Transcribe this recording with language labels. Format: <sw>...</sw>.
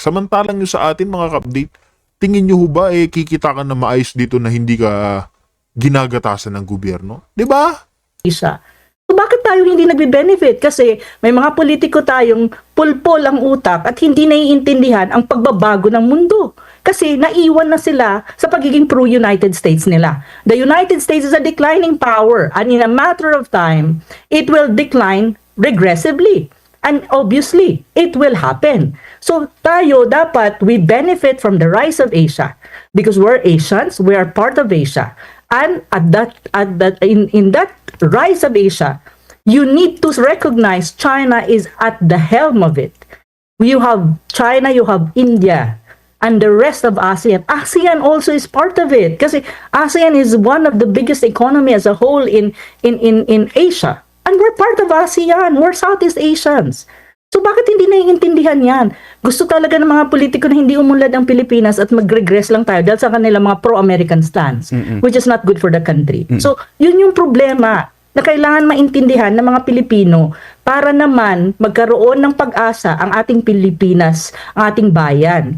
<tl>Samantalang nyo sa atin mga kapatid, tingin nyo ho ba kikita ka na maayos dito na hindi ka ginagatasan ng gobyerno? Diba? Isa. So bakit tayo hindi nagbe-benefit? Kasi may mga politiko tayong pulpol ang utak at hindi naiintindihan ang pagbabago ng mundo. Kasi naiwan na sila sa pagiging pro-United States nila.</tl> <en>The United States is a declining power and in a matter of time, it will decline regressively. And obviously, it will happen.</en> <tl>So tayo dapat,</tl> <en>we benefit from the rise of Asia because we're Asians, we are part of Asia. And in that rise of Asia, you need to recognize China is at the helm of it. You have China, you have India, and the rest of ASEAN. ASEAN also is part of it</en> <tl>kasi</tl> <en>ASEAN is one of the biggest economy as a whole in Asia. And we're part of ASEAN. We're Southeast Asians.</en> <tl>So bakit hindi naiintindihan yan? Gusto talaga ng mga politiko na hindi umunlad ang Pilipinas at mag-regress lang tayo dahil sa kanilang mga pro-American stance,</tl> <en>which is not good for the country.</en> <tl>So, yun yung problema na kailangan maintindihan ng mga Pilipino para naman magkaroon ng pag-asa ang ating Pilipinas, ang ating bayan.</tl>